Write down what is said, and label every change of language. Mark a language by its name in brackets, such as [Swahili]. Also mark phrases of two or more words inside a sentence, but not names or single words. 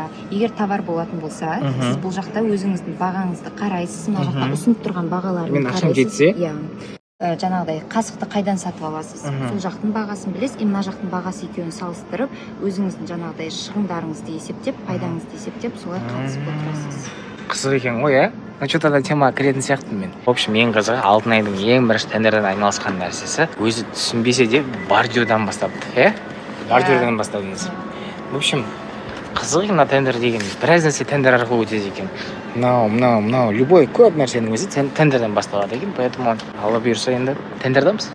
[Kazakh] Егер товар болатын болса, сіз бұл жақта өзіңіздің бағаңызды қарайсыз, мына жақта ұсынып тұрған бағаларын мен ақшам жетсе, жаңағыдай қасықты қайдан сатып аласыз, сол жақтың бағасын білесіз, мына жақтың бағасы екеуін салыстырып, өзіңіздің жаңағыдай шығындарыңызды есептеп, пайдаңызды есептеп, солай қатысып отырасыз. Қызық екен ғой, ә? [Russian] Ну, что-то [Kazakh] темаға кіретін сияқтымын мен. [Russian] В общем, [Kazakh] ең қызығы Алтынайдың ең бірінші тендерден айналысқан нәрсесі, өзі түсінбесе де бордюрдан бастапты, бордюрдан бастадыңыз. [Russian] В общем, [Kazakh] қызық екен тендер деген, біраз нәрсе тендер арқылы өтеді екен. Мынау, любой көп нәрсенің өзі тендерден басталады екен, поэтому алла бұйырса енді тендердамыз.